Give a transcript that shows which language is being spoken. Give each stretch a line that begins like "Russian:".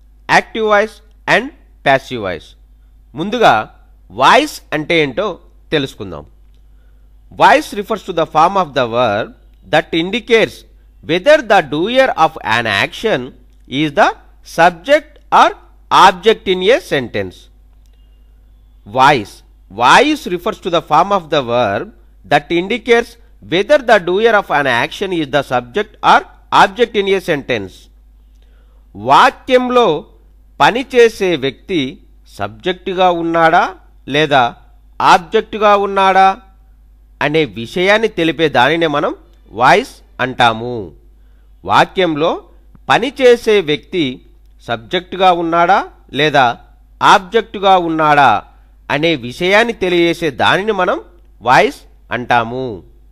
English: Active voice and passive voice.
Telugu: ముందుగా voice అంటే ఏంటో తెలుసుకుందాం.
English: Voice refers to the form of the verb that indicates whether the doer of an action is the subject or object in a sentence. Voice refers to the form of the verb that indicates whether the doer of an action is the subject or object in a sentence.
Telugu: వాక్యంలో పనిచేసే వ్యక్తి సబ్జెక్టుగా ఉన్నాడా లేదా ఆబ్జెక్టుగా ఉన్నాడా అనే విషయాన్ని తెలిపే దానినే మనం వాయిస్ అంటాము. వాక్యంలో పనిచేసే వ్యక్తి సబ్జెక్టుగా ఉన్నాడా లేదా ఆబ్జెక్టుగా ఉన్నాడా అనే విషయాన్ని తెలియజేసే దానిని మనం వాయిస్ అంటాము.